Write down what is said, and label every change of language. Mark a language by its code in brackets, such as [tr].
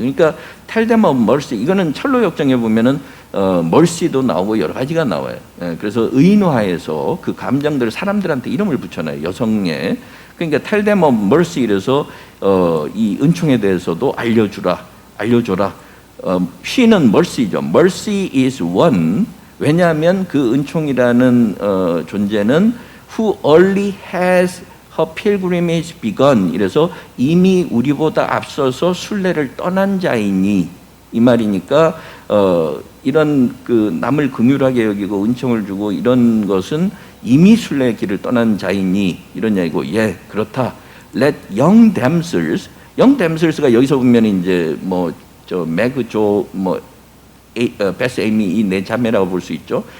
[ko] 그러니까 [en] tell them of mercy [ko] 이거는 철로 역정에 보면은 mercy도 나오고 여러 가지가 나와요. 그래서 의인화해서 그 감정들을 사람들한테 이름을 붙여놔요. 여성에. 그러니까 [en] tell them of mercy [ko] 이래서 이 은총에 대해서도 알려줘라. she는 mercy죠. [en] mercy is one. [ko] 왜냐하면 그 은총이라는 존재는 [en] who early has her pilgrimage begun. [ko] 이래서 이미 우리보다 앞서서 순례를 떠난 자이니 이 말이니까 이런 그 남을 긍휼하게 여기고 은총을 주고 이런 것은 이미 순례의 길을 떠난 자이니 이런 얘기고 예 그렇다. [en] Let young damsels [ko] 가 여기서 보면 이제 뭐 저 매그 조뭐 베스 에이미 이 네 자매라고 볼 수 있죠.